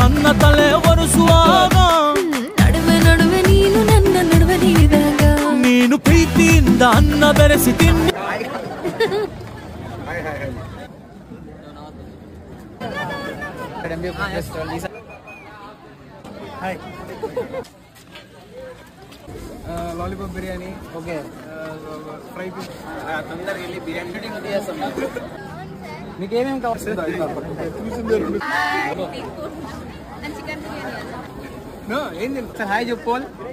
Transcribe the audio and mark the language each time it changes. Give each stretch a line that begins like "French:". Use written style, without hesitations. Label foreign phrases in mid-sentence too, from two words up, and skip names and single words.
Kannada: తలే వరుಸುವಾಗ ನಡುವೆ ನಡುವೆ ನೀನು ನನ್ನ ನಡುವೆ ನೀಡಿದಾಗ ನೀನು ಪ್ರೀತಿಯಿಂದ ಅನ್ನ ಬೆರೆಸಿ ತಿನ್ನಿ
Telugu: లాలీపాప్ బిర్యానీ ఓకే ఫ్రై పీస్ తొందరగా వెళ్ళి బిర్యానీ షూటింగ్ చేస్తాం మీకు ఏమేమి కావాలి ఏంది సార్ హాయ్ చెప్పుకోవాలి